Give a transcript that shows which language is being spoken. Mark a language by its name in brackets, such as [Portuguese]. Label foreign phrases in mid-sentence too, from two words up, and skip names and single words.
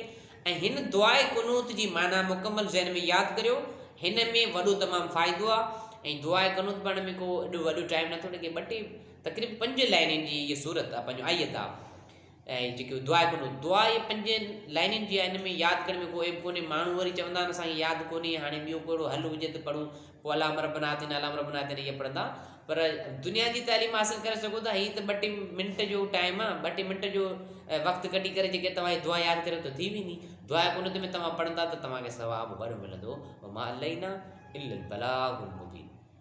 [Sindhi] ऐं हिन दुआए कुनूत जी माना मुकमल ज़हन में यादि करियो, हिन में वॾो तमामु फ़ाइदो आहे। ऐं दुआए कुनूत पढ़ण में को एॾो वॾो टाइम नथो लॻे, तक़रीबन 5 लाइनुनि जी इहा सूरत आहे, पंहिंजो आयत आहे। ऐं जेके दुआ कुनूत, दुआ इहे 5 लाइनुनि जी आहे, हिन में यादि करण में को एप कोन्हे। माण्हू वरी चवंदा आहिनि असांखे यादि कोन्हे, हाणे ॿियो कहिड़ो हल हुजे त पढ़ूं, पोइ अलाम [Arabic] ربنا آتنا [Sindhi] अलाम रब्बना आतिना इहे पढ़ंदा। पर दुनिया जी तालीम हासिल करे सघो था, हीअ त 2-3 मिंट जो टाइम आहे, 2-3 मिंट जो वक़्तु कढी करे जेके तव्हां दुआ यादि करियो त थी वेंदी। दुआ कुनूत में तव्हां पढ़ंदा त तव्हांखे सवाबु ॾाढो मिलंदो। [Arabic] ما علينا إلا البلاغ المبين.